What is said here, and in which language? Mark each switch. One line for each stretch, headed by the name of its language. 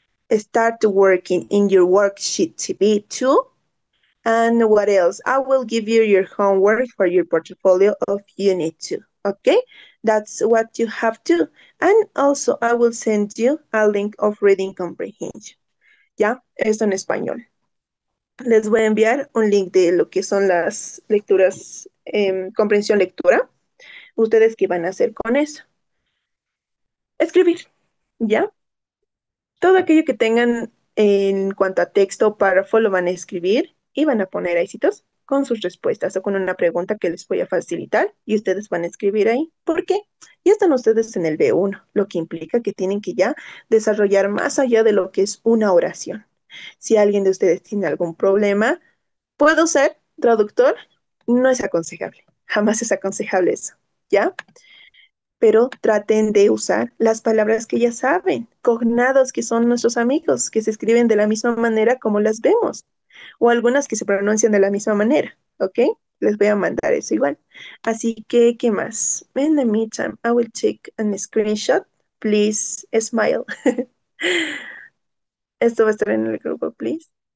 English: Start working in your worksheet B2. And what else? I will give you your homework for your portfolio of Unit 2. Okay? That's what you have to. And also, I will send you a link of reading comprehension.
Spanish: ¿Ya? Esto en español. Les voy a enviar un link de lo que son las lecturas, comprensión lectura. ¿Ustedes qué van a hacer con eso? Escribir, ¿ya? Todo aquello que tengan en cuanto a texto o párrafo lo van a escribir y van a poner éxitos con sus respuestas o con una pregunta que les voy a facilitar y ustedes van a escribir ahí. ¿Por qué? Ya están ustedes en el B1, lo que implica que tienen que ya desarrollar más allá de lo que es una oración. Si alguien de ustedes tiene algún problema, ¿puedo ser traductor? No es aconsejable, jamás es aconsejable eso, ¿ya? Pero traten de usar las palabras que ya saben, cognados que son nuestros amigos, que se escriben de la misma manera como las vemos, o algunas que se pronuncian de la misma manera, ¿ok? Les voy a mandar eso igual. Así que, ¿qué más?
English: In the meantime, I will take a screenshot. Please smile.
Spanish: Esto va a estar en el grupo, please.